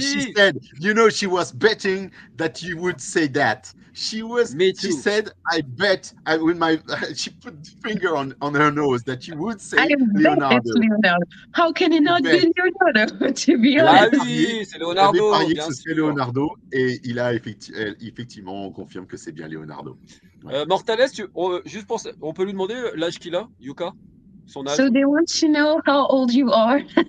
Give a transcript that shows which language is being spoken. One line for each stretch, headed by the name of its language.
English: She said, she was betting that you would say that. She said, I bet, she put the finger on her nose that you would say Leonardo. How can it not be Leonardo, to be honest?
French: Ah oui, c'est Leonardo. Il avait parié que ce serait Leonardo et il a effectivement, on confirme que c'est bien Leonardo. Ouais. Mortales, juste pour ça, on peut lui demander l'âge qu'il a, Jukka? Son âge.
English: So they want to know how old you are.